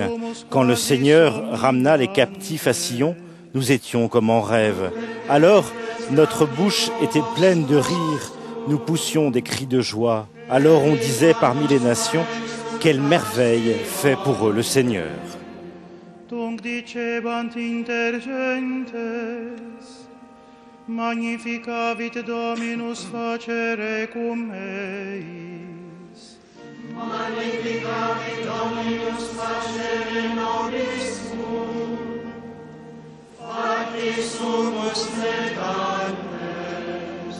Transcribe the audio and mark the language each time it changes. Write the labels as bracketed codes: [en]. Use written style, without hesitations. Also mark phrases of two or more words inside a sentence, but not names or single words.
[fr] Quand le Seigneur ramena les captifs à Sion, nous étions comme en rêve. Alors, notre bouche était pleine de rire, nous poussions des cris de joie. Alors on disait parmi les nations, quelle merveille fait pour eux le Seigneur. [la] Tunc dicebant inter gentes, magnificavit Dominus facere cum eis. Magnificavit Dominus facere nobis cum, factis sumus negantes.